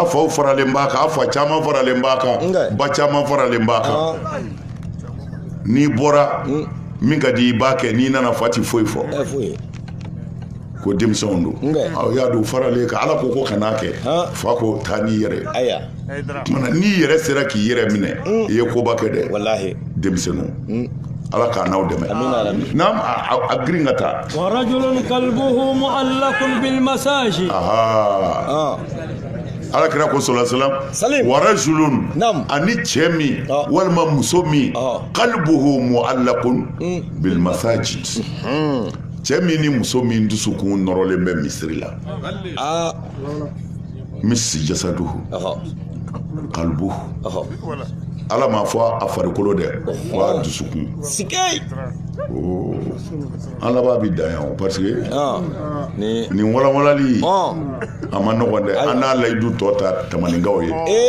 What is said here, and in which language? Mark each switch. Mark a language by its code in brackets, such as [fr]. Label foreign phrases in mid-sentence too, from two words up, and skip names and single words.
[bm] faw faralen b'a kan a fa caman faralen b'a kan ba caman faralen b'a kan n'i bɔra min ka di i b'a kɛ n'i nana fa ti foyi fɔ ko denmisɛnw don aw y'a don faralen kan ala ko kan'a kɛ fa ko taa n'i yɛrɛ tumana n'i yɛrɛ sera k'i yɛrɛ minɛ i ye koba kɛ dɛ denmisɛnninw ala k'a n'aw dɛmɛ n'an a girin ka taa [ar] ورجل قلبه معلق بالمساجد [bm] ala kira ko sallallahu [ar] ورجل [bm] ani cɛ min walima muso min [ar] قلبه معلق بالمساجد [bm] cɛ min ni muso min dusukun nɔrɔlen bɛ misiri la misi [ar] جسده قلبه [bm] ala m'a fɔ a farikolo dɛ fɔ a dusukun an laban bɛ dan yan parce que nin walawalali a ma nɔgɔn dɛ an n'a layidu tɔ ta tamaninkaw ye